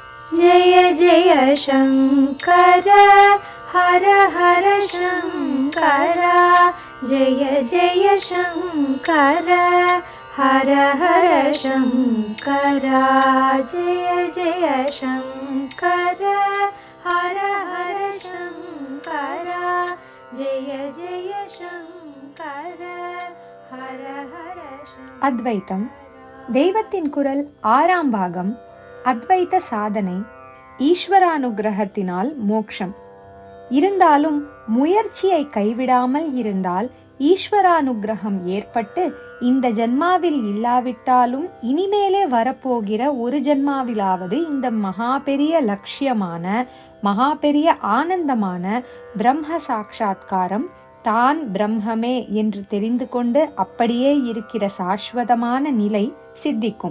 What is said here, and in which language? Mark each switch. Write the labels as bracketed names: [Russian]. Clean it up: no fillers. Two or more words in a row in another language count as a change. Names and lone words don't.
[Sanskrit] जय जय शङ्कर हर हर शङ्कर जय जय शङ्कर हर हर शङ्कर जय जय शङ्कर हर हर शङ्कर जय जय शङ्कर हर हर शङ्कर. [Tamil] அத்வைத்தம் தெய்வத்தின் குரல் 6ஆம் பாகம். அத்வைத்த சாதனை, ஈஸ்வரானுகிரகத்தினால் மோக்ஷம். இருந்தாலும் முயற்சியை கைவிடாமல் இருந்தால் ஈஸ்வரானுகிரகம் ஏற்பட்டு இந்த ஜன்மாவில் இல்லாவிட்டாலும் இனிமேலே வரப்போகிற ஒரு ஜன்மாவிலாவது இந்த மகா பெரிய லட்சியமான மகா பெரிய ஆனந்தமான பிரம்ம சாட்சா்காரம், தான் பிரம்மமே என்று தெரிந்து கொண்டு அப்படியே இருக்கிற சாஸ்வதமான நிலை சித்திக்கும்.